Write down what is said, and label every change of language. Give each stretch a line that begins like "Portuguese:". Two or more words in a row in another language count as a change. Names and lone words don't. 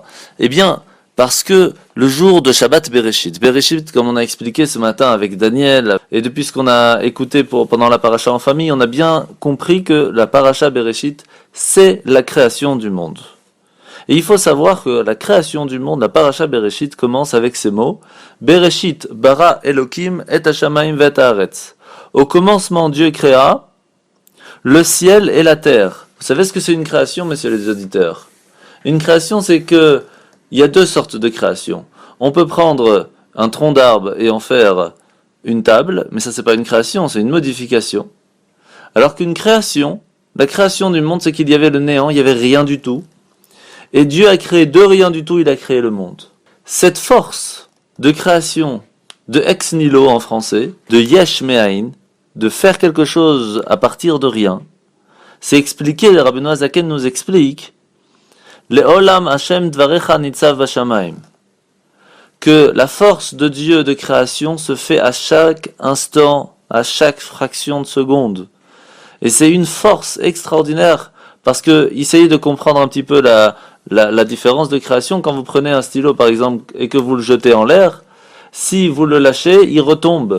French: Eh bien, parce que le jour de Shabbat Bereshit, comme on a expliqué ce matin avec Daniel, et depuis ce qu'on a écouté pendant la paracha en famille, on a bien compris que la paracha Bereshit, c'est la création du monde. Et il faut savoir que la création du monde, la paracha Bereshit, commence avec ces mots.
Hebrew: בראשית ברא אלהים את השמים ואת הארץ.
French: Au commencement, Dieu créa le ciel et la terre. Vous savez ce que c'est une création, messieurs les auditeurs? Une création, c'est que il y a deux sortes de création. On peut prendre un tronc d'arbre et en faire une table, mais ça c'est pas une création, c'est une modification. Alors qu'une création, la création du monde, c'est qu'il y avait le néant, il y avait rien du tout. Et Dieu a créé de rien du tout, il a créé le monde. Cette force de création, de
Latin: ex nihilo
French: en français, de
Hebrew: יש מאין,
French: de faire quelque chose à partir de rien, c'est expliqué, le Rabbeinu Hazaken nous explique,
Hebrew: לעולם ה' דברך נצב בשמים,
French: que la force de Dieu de création se fait à chaque instant, à chaque fraction de seconde. Et c'est une force extraordinaire, parce que essayez de comprendre un petit peu la différence de création. Quand vous prenez un stylo par exemple et que vous le jetez en l'air, si vous le lâchez, il retombe.